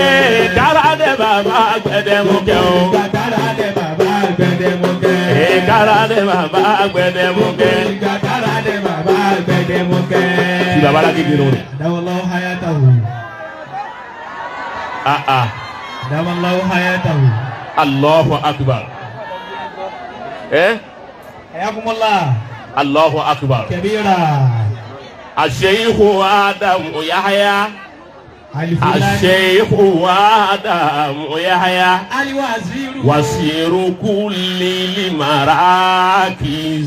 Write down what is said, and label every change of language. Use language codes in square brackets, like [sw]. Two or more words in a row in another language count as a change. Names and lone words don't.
[yo] Kára dé bàbá gbẹdẹmukẹ o. Kára dé bàbá gbẹdẹmukẹ. Kára dé bàbá gbẹdẹmukẹ. Kára dé bàbá gbẹdẹmukẹ. Ti Bàbá Lágége nù. [ar] أدام الله حياته. أدام الله حياته. الله أكبر. Ayakumullah. الله أكبر. Kabira. Asheikhu Adamu Yahya. Asheikhu Adamu Yahya. وزير كل مركز.